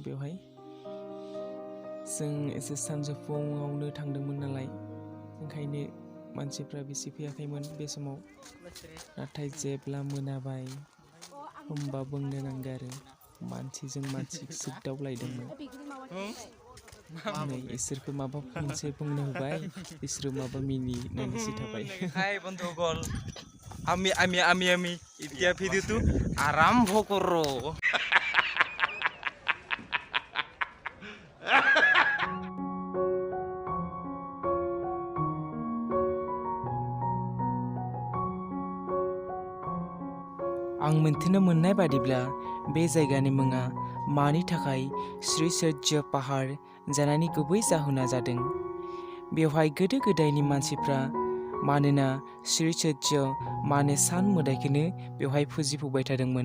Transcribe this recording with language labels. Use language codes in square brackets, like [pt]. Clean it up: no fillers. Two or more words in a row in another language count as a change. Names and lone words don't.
[brx] बेवहाय जों एसे सानजौफुआवनो थांदोंमोन नालाय ओंखायनो मानसिफ्रा बेसे फैयाखैमोन बे समाव। नाथाय जेब्ला मोनाबाय होमबा बुंनो नांगौ आरो मानसिजों मानसि सोगदावलायदोंमोन। नै इसोरखौ माबा मोनसे बुंनो होबाय इसोर माबा मिनिनानैसो थाबाय। [as] Hai বন্ধুসকল, আমি এতিয়া ভিডিঅ'টো আৰম্ভ কৰোঁ। [brx] आं मिन्थिनो मोननाय बादिब्ला बे जायगानि मुङा मानि थाखाय श्री सूर्य पाहार जानायनि गुबै जाहोना जादों बेवहाय गोदो गोदायनि मानसिफ्रा मानोना श्री सूर्य माने सान मोदायखौनो बेवहाय फुजिफुबाय थादोंमोन।